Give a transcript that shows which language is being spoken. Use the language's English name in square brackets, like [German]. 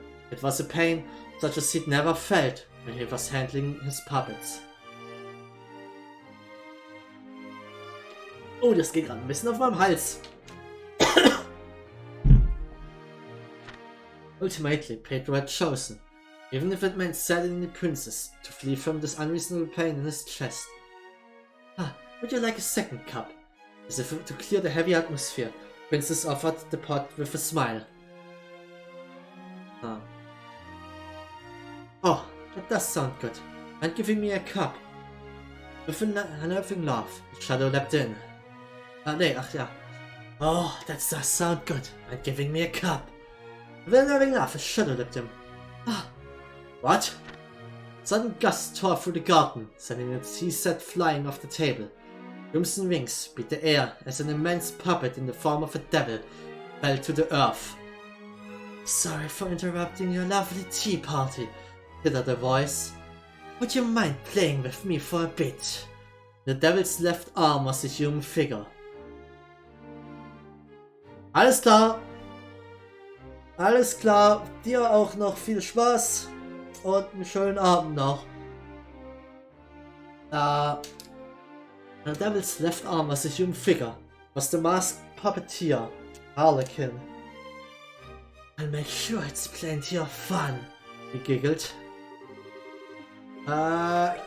[English] It was a pain such as he'd never felt when he was handling his puppets. [German] Oh, das geht gerade ein bisschen auf meinem Hals. [English] Ultimately, Pedro had chosen, even if it meant saddening the princess, to flee from this unreasonable pain in his chest. Would you like a second cup? As if to clear the heavy atmosphere, Princess offered the pot with a smile. Oh, that does sound good. And giving me a cup. With a nerving laugh, the shadow leapt in. Oh, that does sound good. And giving me a cup. With a nerving laugh, a shadow leapt in. What? A sudden gust tore through the garden, sending a tea set flying off the table. Crimson wings beat the air as an immense puppet in the form of a devil fell to the earth. Sorry for interrupting your lovely tea party, tittered a voice. Would you mind playing with me for a bit? The devil's left arm was a human figure. [German] Alles klar! Alles klar, dir auch noch viel Spaß und einen schönen Abend noch. [English] The devil's left arm was a human figure, was the masked puppeteer, Harlequin. I'll make sure it's plenty of fun, he giggled. 11.